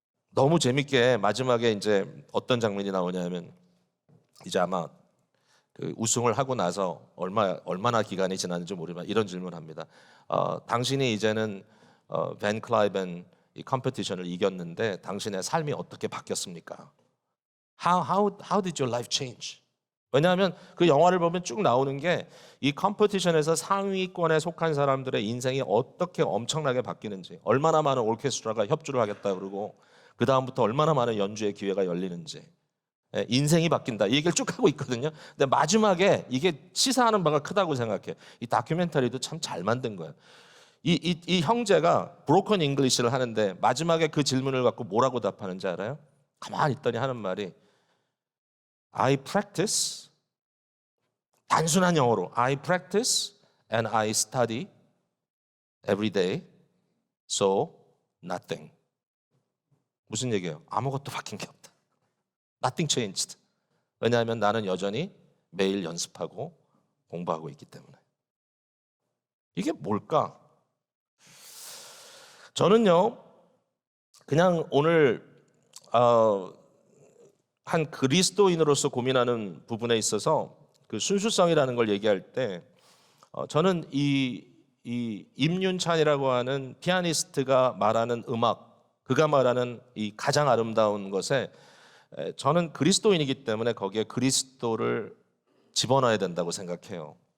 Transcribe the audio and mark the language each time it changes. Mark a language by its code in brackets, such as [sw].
[ko] 너무 재밌게 마지막에 이제 어떤 장면이 나오냐면 이제 아마 그 우승을 하고 나서 얼마나 기간이 지났는지 모르지만 이런 질문합니다. 당신이 이제는 벤 클라이벤 이 컴피티션을 이겼는데 당신의 삶이 어떻게 바뀌었습니까? [en] How did your life change? [ko] 왜냐하면 그 영화를 보면 쭉 나오는 게 이 컴피티션에서 상위권에 속한 사람들의 인생이 어떻게 엄청나게 바뀌는지, 얼마나 많은 오케스트라가 협주를 하겠다 그러고 그 다음부터 얼마나 많은 연주의 기회가 열리는지, 인생이 바뀐다 이 얘기를 쭉 하고 있거든요. 근데 마지막에 이게 시사하는 바가 크다고 생각해. 이 다큐멘터리도 참 잘 만든 거예요. 이 형제가 브로큰 잉글리시를 하는데 마지막에 그 질문을 갖고 뭐라고 답하는지 알아요? [en] 가만히 있더니 하는 말이 I practice, [ko] 단순한 영어로 [en] I practice and I study every day, so nothing. [ko] 무슨 얘기예요? 아무것도 바뀐 게 없다. [en] Nothing changed. [ko] 왜냐하면 나는 여전히 매일 연습하고 공부하고 있기 때문에. 이게 뭘까? 저는요, 그냥 오늘 한 그리스도인으로서 고민하는 부분에 있어서 그 순수성이라는 걸 얘기할 때 저는 이 임윤찬이라고 하는 피아니스트가 말하는 음악, 그가 말하는 이 가장 아름다운 것에 저는 그리스도인이기 때문에 거기에 그리스도를 집어넣어야 된다고 생각해요.